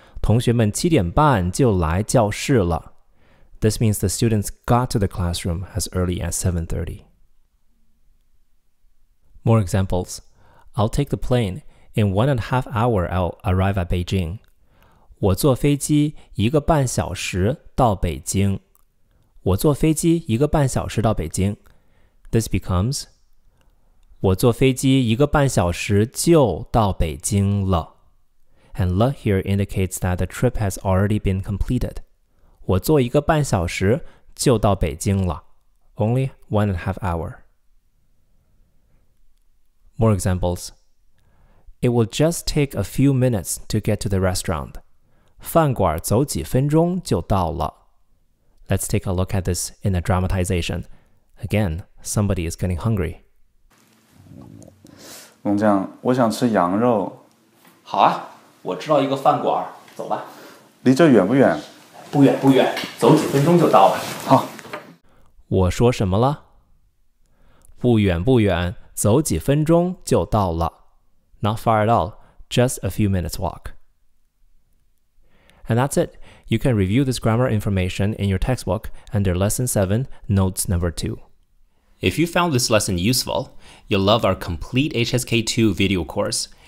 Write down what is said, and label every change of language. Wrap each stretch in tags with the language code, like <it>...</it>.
<zh>同学们7点半就来教室了。</zh> <en>This means the students got to the classroom as early as 7:30. More examples. I'll take the plane. In 1.5 hours, I'll arrive at Beijing.</en> <zh>我坐飞机1个半小时到北京。我坐飞机1个半小时到北京。</zh> <en>This becomes,</en> <zh>我坐飞机1个半小时就到北京了。</zh> <en>And 了 here indicates that the trip has already been completed.</en> <zh>我坐1个半小时就到北京了。</zh> <en>Only 1.5 hours. More examples. It will just take a few minutes to get to the restaurant.</en> <zh>饭馆走几分钟就到了。</zh> <en>Let's take a look at this in a dramatization. Again, somebody is getting hungry.</en> <zh>工匠，我想吃羊肉。好啊，我知道一个饭馆，走吧。离这远不远？不远不远，走几分钟就到了。好。我说什么了？不远不远，走几分钟就到了。</zh> <en>Not far at all, just a few minutes walk. And that's it. You can review this grammar information in your textbook under Lesson 7, Notes Number 2. If you found this lesson useful, you'll love our complete HSK2 video course.</en>